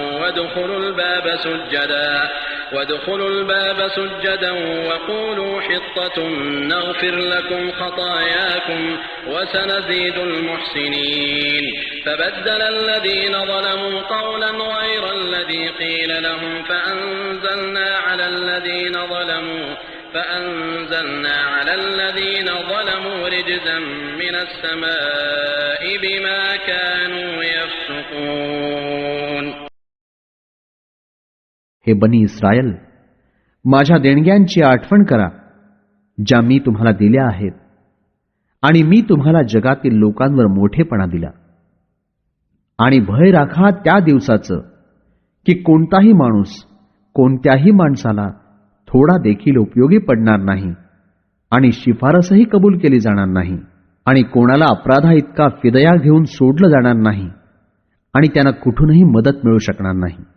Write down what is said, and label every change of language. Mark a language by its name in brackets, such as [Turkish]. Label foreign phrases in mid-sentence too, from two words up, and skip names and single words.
[Arabic] وادخلوا الباب سجدا وقولوا حطة نغفر لكم خطاياكم وسنزيد المحسنين فبدل الذين ظلموا قولا غير الذي قيل لهم فأنزلنا على الذين ظلموا رجزا من السماء بما كانوا يفسقون. [Marathi] हे बनी इस्रायल, माझ्या देणग्यांची आठवण करा ज्या मी तुम्हाला दिल्या आहेत आणि मी तुम्हाला जगातील लोकांवर मोठेपणा दिला. आणि भय राखा त्या दिवसाचं की कोणताही माणूस कोणत्याही माणसाला थोडा देखील उपयोगी पडणार नाही आणि शिफारसही कबूल केली जाणार नाही आणि कोणाला अपराधा इतका फिदया घेऊन सोडलं जाणार नाही आणि त्यांना कुठूनही मदत मिळू शकणार नाही.